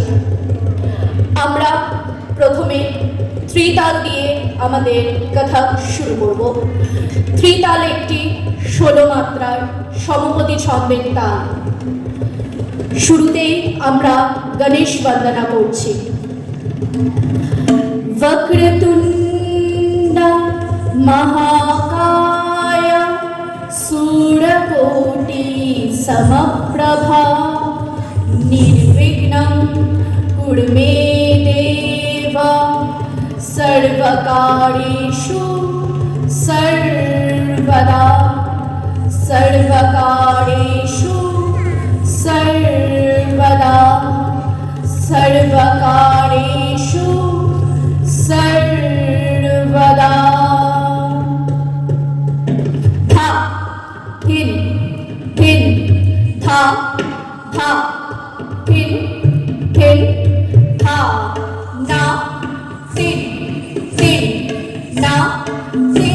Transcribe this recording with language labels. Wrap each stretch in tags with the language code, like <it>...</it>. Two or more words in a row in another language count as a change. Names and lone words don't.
<bn>আমরা প্রথমে ত্রিতাল দিয়ে আমাদের কথা শুরু করব। ত্রিতাল একটি 16 মাত্রার সমপতি ছন্দের তাল। শুরুতেই আমরা গণেশ বন্দনা করছি।</bn> <sa>वक्रतुण्ड महाकाय सूर्यकोटि समप्रभा निर्विघ्नं कुरु मे देव सर्वकार्येषु सर्वदा सर्वकार्येषु सर्वदा सर्वकार्येषु सर्वदा। धा धिन धिन धा धा धिन धिन धा ना धिन धिन ना धे</sa>